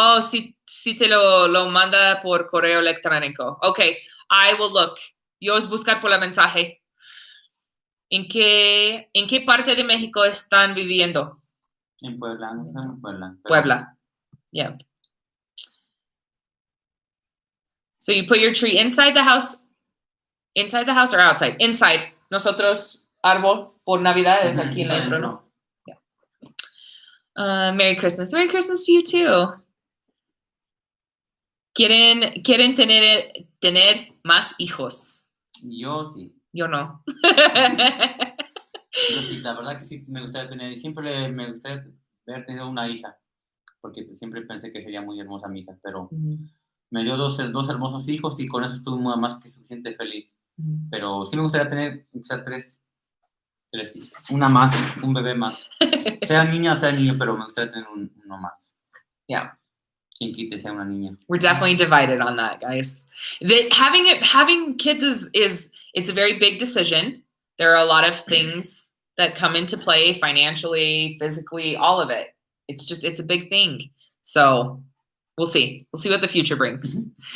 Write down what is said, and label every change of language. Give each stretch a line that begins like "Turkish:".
Spanish: Oh, si te lo manda por correo electrónico.
English: Okay, I will look.
Spanish: Yo os buscar por la mensaje. ¿En qué parte de México están viviendo? En Puebla, no estamos en Puebla. Puebla. Yeah.
English: So you put your tree inside the house or outside? Inside.
Spanish: Nosotros, árbol por Navidad es aquí dentro, ¿no?
English: Yeah. Merry Christmas. Merry Christmas to you too.
Spanish: ¿Quieren tener más hijos? Yo sí. Yo no. Yo sí, la verdad que sí me gustaría tener, siempre me gustaría haber tenido una hija, porque siempre pensé que sería muy hermosa mi hija, pero me dio dos hermosos hijos y con eso estuve más que suficiente feliz. Pero sí me gustaría tener quizá tres hijos, una más, un bebé más. Sea niña o sea niño, pero me gustaría tener uno más.
English: Yeah.
Spanish: Quien quite sea una niña.
English: We're definitely divided on that, guys. Having kids is it's a very big decision. There are a lot of things that come into play financially, physically, all of it. It's a big thing. So we'll see. We'll see what the future brings.